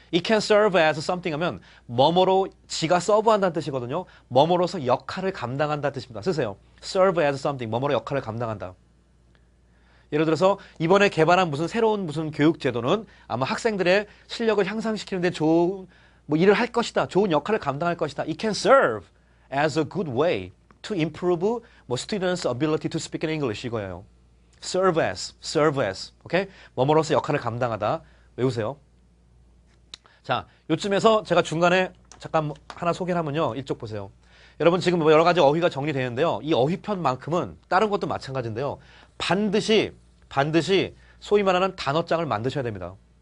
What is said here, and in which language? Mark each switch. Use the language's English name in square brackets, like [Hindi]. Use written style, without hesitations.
[English] It can serve as something [Korean] 하면 뭐뭐로 지가 서브한다는 뜻이거든요. 뭐뭐로서 역할을 감당한다는 뜻입니다. 쓰세요. [English] serve as something. [Korean] 뭐뭐로 역할을 감당한다. 예를 들어서 이번에 개발한 새로운 교육 제도는 아마 학생들의 실력을 향상시키는데 좋은 일을 할 것이다. 좋은 역할을 감당할 것이다. [English] It can serve as a good way to improve students' ability to speak in English [Korean] 이거예요. [English] serve as. [Korean] 오케이? 뭐뭐로서 역할을 감당하다. 외우세요. 자, 요쯤에서 제가 중간에 잠깐 하나 소개를 하면요. 이쪽 보세요. 여러분 지금 여러 가지 어휘가 정리되는데요. 이 어휘편만큼은 다른 것도 마찬가지인데요. 반드시 소위 말하는 단어장을 만드셔야 됩니다.